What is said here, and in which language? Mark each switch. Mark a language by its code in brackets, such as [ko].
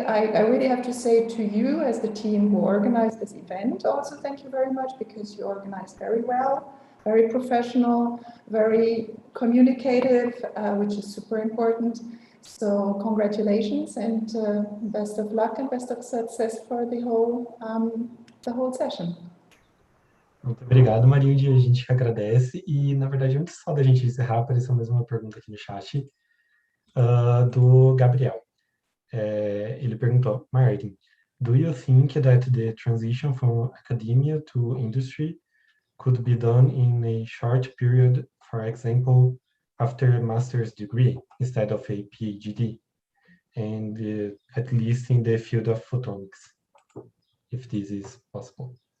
[en] I really have to say to you, as the team who organized this event, also thank you very much, because you organized very well, very professional, very communicative, which is super important. So congratulations and best of luck and best of success for the whole session. [pt] Muito obrigado, Marilde. A gente que agradece. E, na verdade, antes só da gente encerrar, apareceu mais uma pergunta aqui no chat do Gabriel. Ele perguntou, [en] Martin, do you think that the transition from academia to industry could be done in a short period, for example, after a master's degree instead of a PhD, and at least in the field of photonics, if this is possible?